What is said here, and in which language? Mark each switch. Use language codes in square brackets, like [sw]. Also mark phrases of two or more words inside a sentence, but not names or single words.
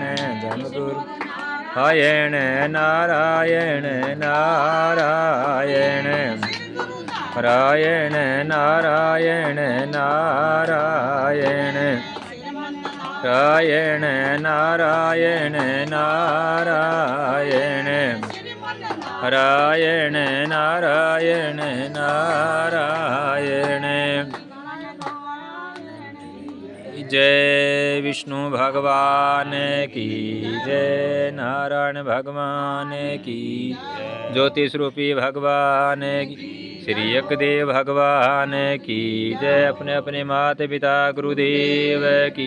[hi] जम गुरु नारायण नारायण नारायण नारायण नारायण नारायण नारायण नारायण नारायण नारायण नारायण नारायण जय विष्णु भगवान की जय नारायण भगवान की ज्योति स्वरूपी भगवान की श्री एकदेव भगवान की जय अपने अपने माता पिता गुरुदेव की